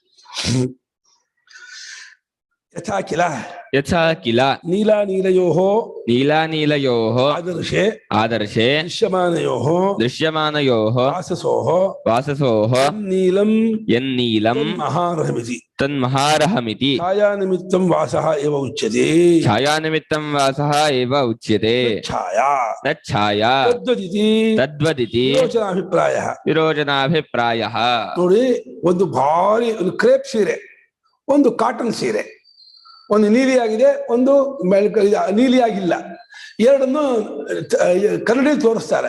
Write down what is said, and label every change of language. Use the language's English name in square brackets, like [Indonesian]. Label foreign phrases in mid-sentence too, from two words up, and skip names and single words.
[Sanskrit] ಯಥಾ ಕಿಲ ನೀಲಾನೀಲಯೋಃ ಆದರ್ಶೆ ದೃಶ್ಯಮಾನಯೋಃ ವಾಸಸೋಃ ಯನ್ನೀಲಂ ತನ್ಮಹಾರಹಮಿತಿ ಛಾಯಾನಿಮಿತ್ತಂ ವಾಸಃ ಏವ ಉಚ್ಯತೆ. ಛಾಯಾನಿಮಿತ್ತಂ ವಾಸಃ ಏವ ಉಚ್ಯತೆ. ಛಾಯಾ ತಚ್ಛಾಯಾ ತದ್ವದಿತಿ ತದ್ವದಿತಿ ವಿರೋಚನಾಭಿಪ್ರಾಯಃ. ವಿರೋಚನಾಭಿಪ್ರಾಯಃ. [Kannada] ನೋಡಿ, ಒಂದು ಭಾರಿ ಒಂದು ಕ್ರೇಪ್ ಸೀರೆ, ಒಂದು ಕಾಟನ್ ಸೀರೆ, ಒಂದು ನೀಲಿಯಾಗಿದೆ, ಒಂದು ನೀಲಿಯಾಗಿಲ್ಲ, ಎರಡನ್ನು ಕನ್ನಡಿ ತೋರಿಸ್ತಾರೆ.